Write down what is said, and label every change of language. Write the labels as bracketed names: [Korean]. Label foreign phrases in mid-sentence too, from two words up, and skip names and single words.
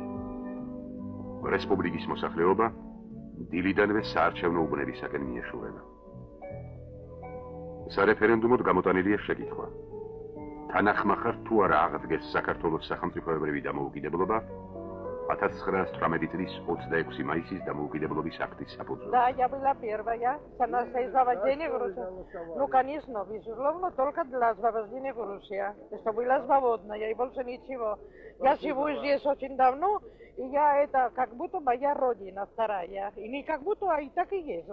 [Georgian] რესპუბლიკის მოსახლეობა დილიდანვე საარჩევნო უბნებისაკენ მიეშურება. სარეფერენდუმოდ გამოტანილია შეკითხვა. თანახმახარ თუ არა აღდგეს საქართველოს სახელმწიფოებრივი დამოუკიდებლობა 1918 წლის 26 მაისის дамоукидებლობის აქტის საფუძველზე. [Russian] Да, я была первая с освобождения Грузии. Ну, конечно, безусловно, только для освобождения Грузии. Что была свободная и больше ничего. Я живу здесь очень давно, и я это как будто моя родина вторая. И не как будто, а и так и есть.